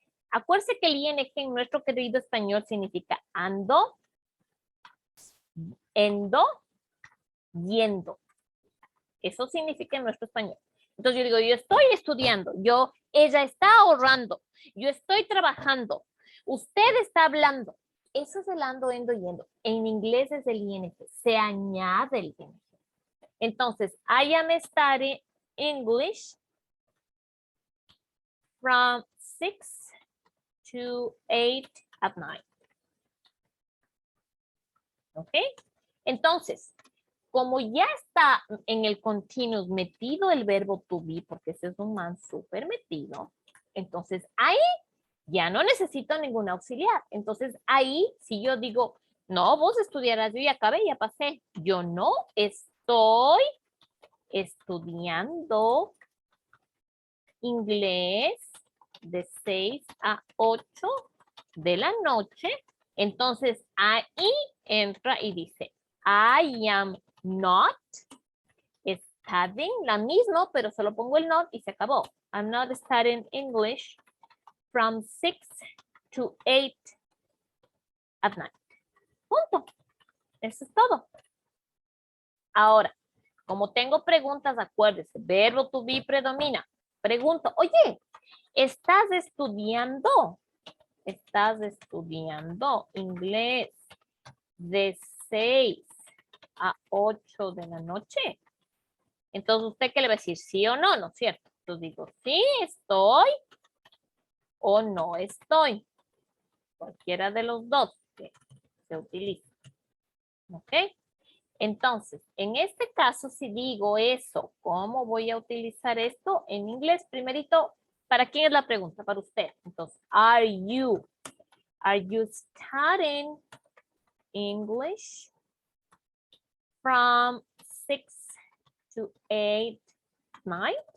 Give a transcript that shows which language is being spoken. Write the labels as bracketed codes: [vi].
[es] Acuérdense que el ing en nuestro querido español significa ando, endo, yendo. Eso significa en nuestro español. Entonces yo digo, yo estoy estudiando, ella está ahorrando, yo estoy trabajando, usted está hablando. Eso es el ando, endo, yendo. En inglés es el ing, se añade el ing. [en] Entonces, I am studying English from 6 to 8 at night. [es] ¿Ok? Entonces, como ya está en el continuous metido el verbo to be, porque ese es un man súper metido, entonces ahí ya no necesito ningún auxiliar. Entonces ahí, si yo digo, no, vos estudiarás, yo ya acabé, ya pasé. Yo no estoy estudiando inglés de 6 a 8 de la noche. Entonces ahí entra y dice, [en] I am not studying, [es] la misma, pero solo pongo el not y se acabó. [en] I'm not studying English from 6 to 8 at night. [es] Punto. Eso es todo. Ahora, como tengo preguntas, acuérdese, verbo to be predomina. Pregunto, oye, ¿estás estudiando? ¿Estás estudiando inglés de 6 a 8 de la noche? Entonces, ¿usted qué le va a decir? ¿Sí o no? ¿No es cierto? Entonces digo, sí, estoy o no estoy. Cualquiera de los dos que se utiliza. ¿Ok? Entonces, en este caso, si digo eso, ¿cómo voy a utilizar esto en inglés? Primerito, ¿para quién es la pregunta? Para usted. [en] Entonces, are you studying English from 6 to 8 night?